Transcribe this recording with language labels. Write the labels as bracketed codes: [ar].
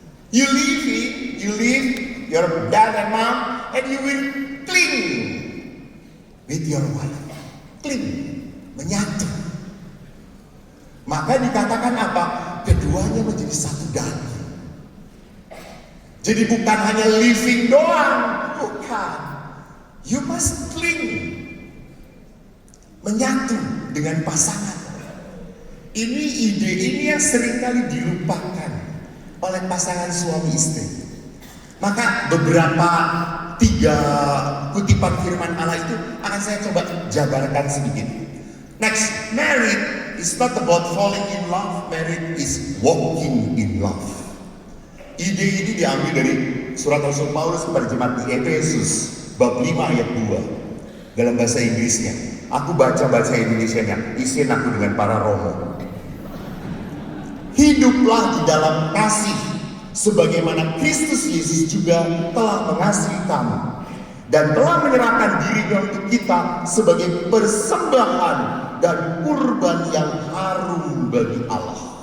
[en] You live your dad and mom, and you will cling with your wife. [id] Cling, menyatu. Maka dikatakan apa? Keduanya menjadi satu daging. Jadi bukan hanya living doang, bukan. [en] You must cling. [id] Menyatu dengan pasangan. Ide ini yang seringkali dilupakan oleh pasangan suami istri. Maka beberapa 3 kutipan firman Allah itu akan saya coba jabarkan sedikit. [en] Next, married is not about falling in love, married is walking in love. [id] Ide ini diambil dari surat Rasul Paulus kepada jemaat di Efesus bab 5 ayat 2 dalam bahasa Inggrisnya. Aku baca bahasa Indonesianya, isin aku dengan para romo. Hiduplah di dalam kasih sebagaimana Kristus Yesus juga telah mengasihi kamu dan telah menyerahkan dirinya untuk kita sebagai persembahan dan kurban yang harum bagi Allah.